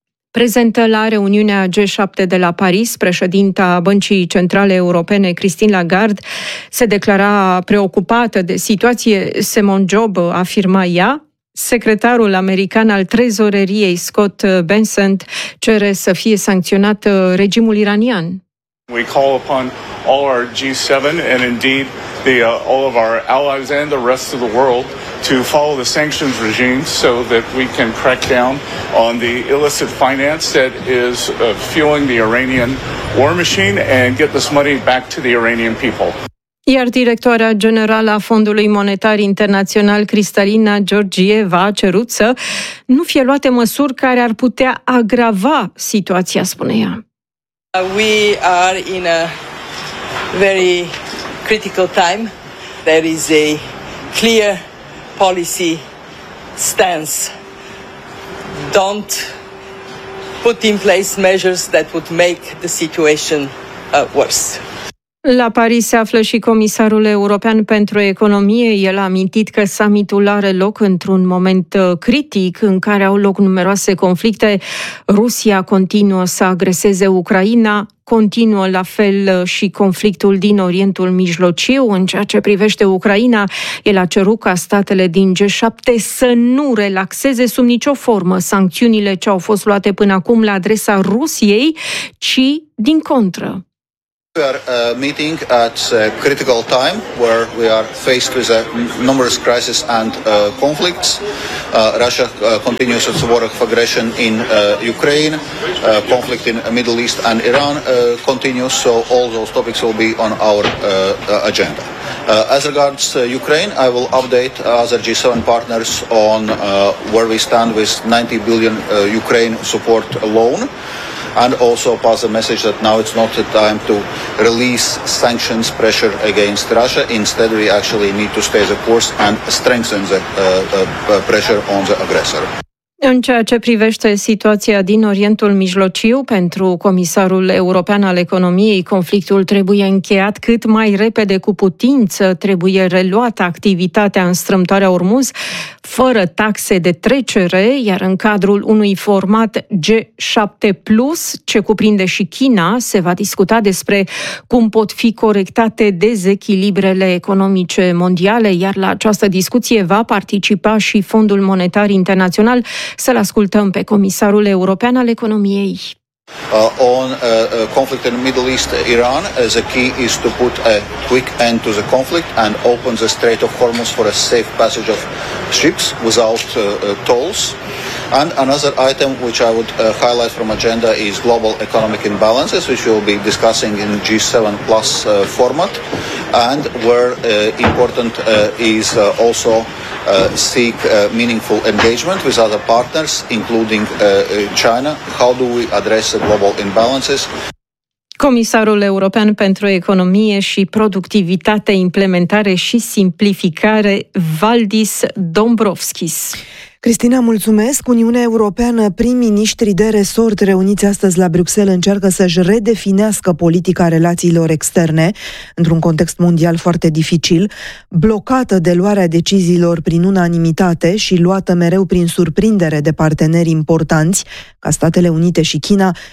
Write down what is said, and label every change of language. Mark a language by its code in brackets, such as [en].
[ro] Prezentă la reuniunea G7 de la Paris, președinta Băncii Centrale Europene, Christine Lagarde, se declara preocupată de situație. Simone Job, afirma ea, secretarul american al trezoreriei Scott Benson cere să fie sancționat regimul iranian. [en] We call upon all our G7 and indeed all of our allies and the rest of the world to follow the sanctions regime so that we can crack down on the illicit finance that is fueling the Iranian war machine and get this money back to the Iranian people. [ro] Iar directoarea generală a Fondului Monetar Internațional, Cristalina Georgieva, a cerut să nu fie luate măsuri care ar putea agrava situația, spune ea. [en] We are in a very critical time. There is a clear policy stance. Don't put in place measures that would make the situation worse. [ro] La Paris se află și comisarul european pentru economie. El a amintit că summitul are loc într-un moment critic în care au loc numeroase conflicte. Rusia continuă să agreseze Ucraina, continuă la fel și conflictul din Orientul Mijlociu. În ceea ce privește Ucraina, el a cerut ca statele din G7 să nu relaxeze sub nicio formă sancțiunile ce au fost luate până acum la adresa Rusiei, ci din contră. [en] We are meeting at a critical time where we are faced with a numerous crises and conflicts. Russia continues its war of aggression in Ukraine. Conflict in Middle East and Iran continues. So all those topics will be on our agenda. As regards Ukraine, I will update other G7 partners on where we stand with 90 billion Ukraine support loan. And also pass a message that now it's not the time to release sanctions pressure against Russia. Instead, we actually need to stay the course and strengthen the pressure on the aggressor. [ro] În ceea ce privește situația din Orientul Mijlociu, pentru comisarul european al economiei, conflictul trebuie încheiat cât mai repede cu putință, trebuie reluată activitatea în strâmtoarea Ormuz, fără taxe de trecere, iar în cadrul unui format G7+, ce cuprinde și China, se va discuta despre cum pot fi corectate dezechilibrele economice mondiale, iar la această discuție va participa și Fondul Monetar Internațional. Să-l ascultăm pe comisarul european al economiei. [en] On conflict in Middle East, Iran, the key is to put a quick end to the conflict and open the Strait of Hormuz for a safe passage of ships without tolls. And another item which I would highlight from agenda is global economic imbalances, which we'll be discussing in G7 plus format, and where important is also seek meaningful engagement with other partners, including China. How do we address the global imbalances? [ro] Comisarul European pentru Economie și Productivitate, Implementare și Simplificare, Valdis Dombrovskis. Cristina, mulțumesc. Uniunea Europeană, prim-ministrii de resort reuniți astăzi la Bruxelles încearcă să-și redefinească politica relațiilor externe într-un context mondial foarte dificil, blocată de luarea deciziilor prin unanimitate și luată mereu prin surprindere de parteneri importanți, ca Statele Unite și China.